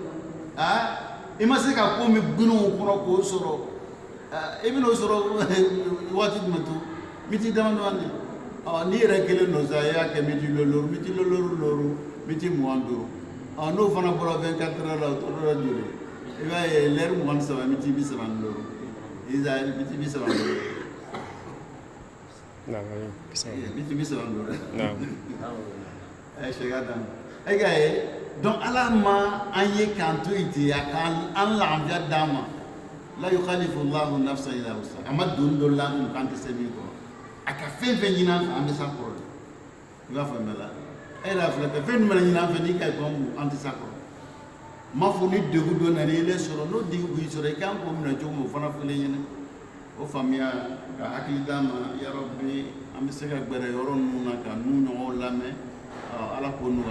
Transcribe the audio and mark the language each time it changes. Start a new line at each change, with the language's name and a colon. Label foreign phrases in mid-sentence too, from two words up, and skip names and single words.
Bambara: i ma se ka ko min gunnu kɔnɔ k'o sɔrɔ i bɛn'o sɔrɔ waati jumɛn to miniti damadama de n'i yɛrɛ kelen don sa i y'a kɛ miniti lolo miniti lolo miniti 25 n'o fana bɔra 24 heures la o tora joli i b'a ye l'heure 23 miniti 35 miniti 35 miniti 35 sɛgɛ dan e ka ye donc ala ma an ye k'an to yen ten a k'an lafiya d'an ma
Arabic: لا يكلف الله نفسا إلا وسعها
Bambara: a ma don dɔ la mun k'an tɛ se min kɔrɔ a ka fɛn fɛn ɲini an fɛ an bɛ s'a kɔrɔ i b'a faamuya la e yɛrɛ filɛ kɛ fɛn jumɛn ɲini an fɛ n'i ka kɔn an tɛ s'a kɔrɔ n m'a fɔ ni degun dɔ nana i le sɔrɔ n'o degun b'i sɔrɔ i kan k'o minɛ cogo min o fana fɔlen ɲɛna o faamuya ka hakili d'an ma
Arabic: يا رب
Bambara: an bɛ se ka gbɛrɛ yɔrɔ ninnu na ka n'u ɲɔgɔnw lamɛn ala k'o nɔgɔya